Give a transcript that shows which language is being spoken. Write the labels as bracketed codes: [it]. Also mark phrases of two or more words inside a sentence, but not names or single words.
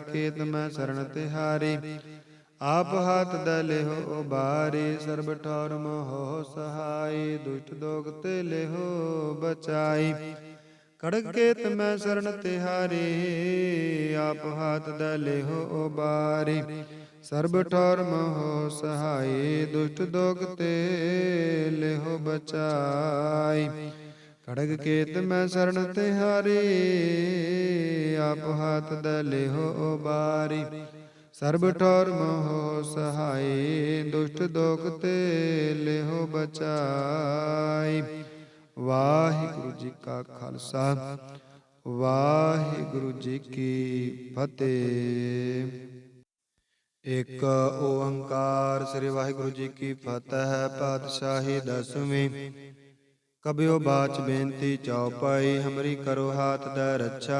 [bra] खेत में शरण तिहारी, आप हाथ दले हो उबारी, सर्ब ठौर मोहो सहाय, दुष्ट दोग ते ले हो बचाई, खड़ग खेत में शरण तिहारी, आप हाथ दले हो उबारी, सर्ब ठौर मोहो सहाय, दुष्ट दोग ते ले हो बचाई, खड़ग केत में शरण तिहारी, आप हाथ दले हो उबारी, सर्ब ठौर मोहो सहाय, दुष्ट दोख ते ले हो बचाई। [pa] ਵਾਹਿਗੁਰੂ ਜੀ ਕਾ ਖਾਲਸਾ ਵਾਹਿਗੁਰੂ ਜੀ ਕੀ ਫਤਿਹ। ਇੱਕ ਓੰਕਾਰ ਸ੍ਰੀ ਵਾਹਿਗੁਰੂ ਜੀ ਕੀ ਫਤਿਹ। ਪਾਤਸ਼ਾਹੀ ਦਸਵੀਂ। [bra] ਕਬਿਓ ਬਾਚ ਬੇਨਤੀ ਚਉਪਾਈ, ਹਮਰੀ ਕਰੋ ਹਾਥ ਦਾ ਰੱਛਾ।